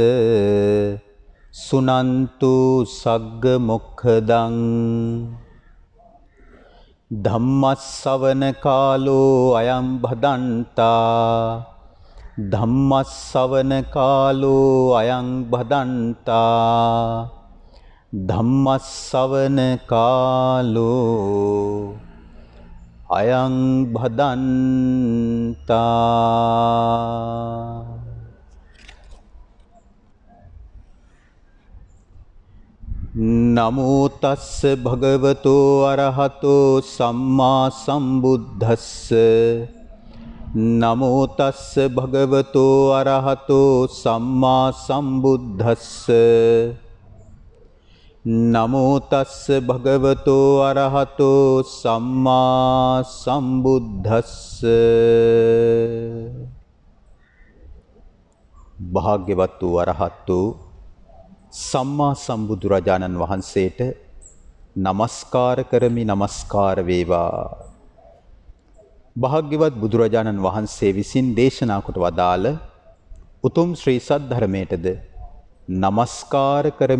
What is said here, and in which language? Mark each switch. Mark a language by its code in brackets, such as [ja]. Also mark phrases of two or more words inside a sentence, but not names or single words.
[pi] सुनन्तु सग्ग मोक्खदं धम्मස්සවන කාලෝ අයං භදන්තා ධම්මස්සවන කාලෝ අයං භදන්තා ධම්මස්සවන කාලෝ අයං භදන්තා. නමෝ තස්ස භගවතෝ අරහතෝ සම්මා සම්බුද්දස්ස නමෝ තස්ස භගවතෝ අරහතෝ සම්මා සම්බුද්දස්ස නමෝ තස්ස භගවතෝ අරහතෝ සම්මා සම්බුද්දස්ස. [si] භාග්‍යවත් වූ අරහත් වූ සම්මා සම්බුදුරජාණන් වහන්සේට නමස්කාර කරමි. නමස්කාර වේවා. භාග්‍යවත් බුදුරජාණන් වහන්සේ විසින් දේශනා කොට වදාළ උතුම් ශ්‍රී සද්ධර්මයටද නමස්කාර කරමි.